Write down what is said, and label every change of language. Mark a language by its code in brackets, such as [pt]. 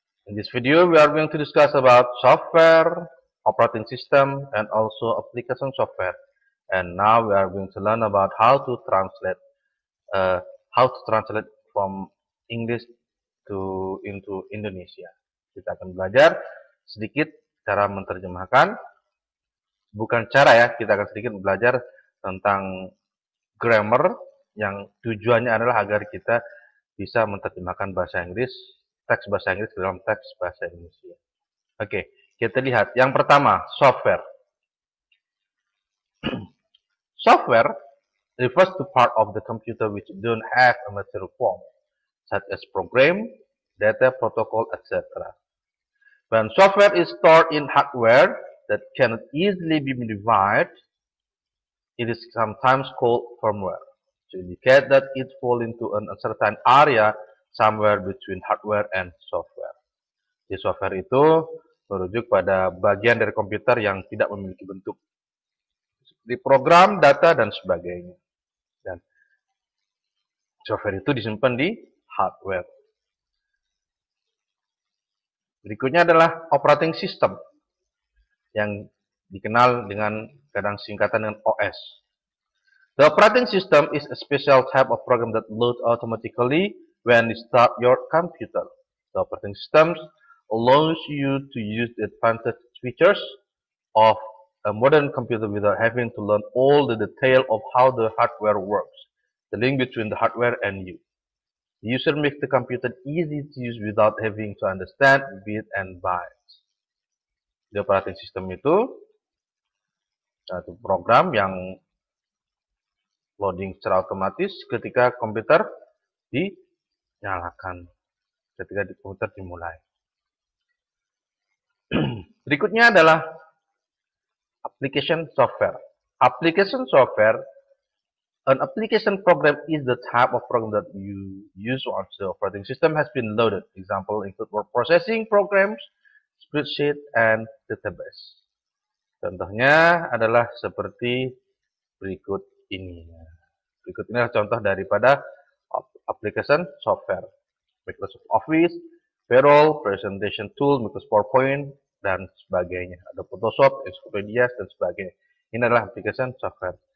[en] In this video, we are going to discuss about software, operating system, and also application software. And now we are going to learn about uh, how to translate from English into Indonesia. [id] Kita akan belajar sedikit cara menerjemahkan, bukan cara ya, kita akan sedikit belajar tentang grammar yang tujuannya adalah agar kita bisa menerjemahkan bahasa Inggris, teks bahasa Inggris ke dalam teks bahasa Indonesia. Oke, kita lihat. Yang pertama, software. [en] Software refers to part of the computer which don't have a material form, such as program, data, protocol, etc. When software is stored in hardware that cannot easily be modified, it is sometimes called firmware, to indicate that it falls into an uncertain area somewhere between hardware and software. [id] Di software itu merujuk pada bagian dari komputer yang tidak memiliki bentuk, di program, data, dan sebagainya. Dan software itu disimpan di hardware. Berikutnya adalah operating system yang dikenal dengan kadang singkatan dengan OS. [en] The operating system is a special type of program that loads automatically when you start your computer. The operating system allows you to use the advanced features of a modern computer without having to learn all the detail of how the hardware works, the link between the hardware and you. The user makes the computer easy to use without having to understand bits and bytes. [id] Di operating system itu satu program yang loading secara otomatis ketika komputer dinyalakan, ketika di komputer dimulai. Berikutnya adalah application software. [en] Application software, an application program is the type of program that you use once the operating system has been loaded. Example include word processing programs, spreadsheet, and database. [id] Contohnya adalah seperti berikut ini. Berikut ini adalah contoh daripada application software. Microsoft Office, Payroll, Presentation Tool, Microsoft PowerPoint, dan sebagainya. Ada Photoshop, Encyclopedia, dan sebagainya. Ini adalah application software.